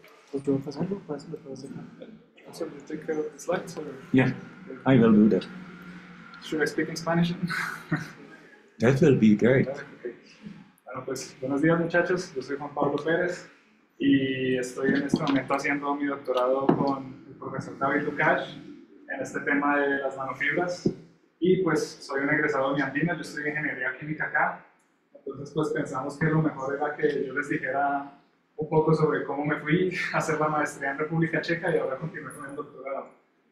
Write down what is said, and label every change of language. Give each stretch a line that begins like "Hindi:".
Spanish: Pues yo pasarlo, lo puedo hacer.
English: So you take care of the slides, or Yeah, I will do that. should I speak in Spanish? That will be great. Okay.
Spanish: Bueno, pues buenos días muchachos, yo soy Juan Pablo Pérez y estoy en este momento haciendo mi doctorado con el profesor David Lukács en este tema de las nanofibras y pues soy un egresado de mi andina, yo estudié ingeniería química acá, entonces pues pensamos que lo mejor era que yo les dijera un poco sobre cómo me fui a hacer la maestría en República Checa y ahora continué con el doctorado.